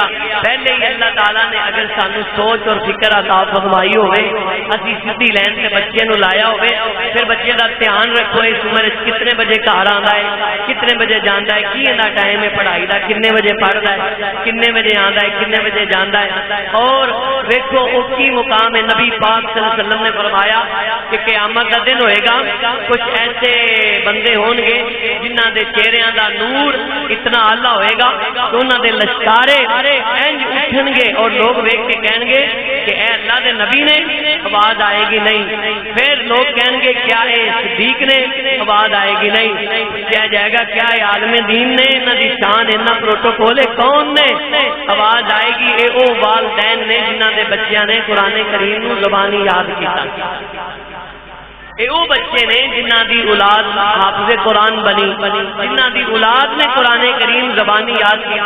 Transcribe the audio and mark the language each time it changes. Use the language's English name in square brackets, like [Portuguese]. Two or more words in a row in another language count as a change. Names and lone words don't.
[Punjabi] پہلے ہی اللہ تعالیٰ نے اگر سانو سوچ اور فکر عطا فرمائی ہوئے، اسی سیدھی لائن سے بچے نو لایا ہوئے، پھر بچے دا دھیان رکھو اس عمر کتنے بجے گھر آندا ہے، کتنے بجے جاندا ہے، کی اندا ٹائم ہے پڑھائی دا، کتنے بجے پڑھدا ہے، کتنے بجے آندا ہے، کتنے بجے جاندا ہے۔ اور دیکھو او کی مقام ہے، نبی پاک [Arabic] صلی اللہ علیہ وسلم [Punjabi] نے فرمایا کہ قیامت کا دن ہوئے گا، کچھ ایسے بندے ہون گے جنہاں دے چہریاں دا نور اتنا اعلیٰ ہوئے گا کہ انہاں دے لشکارے انج اٹھن گے اور لوگ ویکھ کے کہیں گے کہ اے اللہ دے نبی نے، آواز آئے گی نہیں۔ پھر لوگ کہیں گے کیا اے صدیق نے، آواز آئے گی نہیں۔ کیا جائے گا کیا اے عالم دین نے، انہاں دی شان انہاں پروٹوکول کون نے، آواز آئے گی اے او والدین نے جنہاں دے بچیاں نے قرآن کریم نو زبانی یاد کیتا، اے او بچے نے جنہاں دی اولاد حافظ قرآن بنی، جنہاں دی اولاد نے قرآن کریم زبانی یاد کیتا۔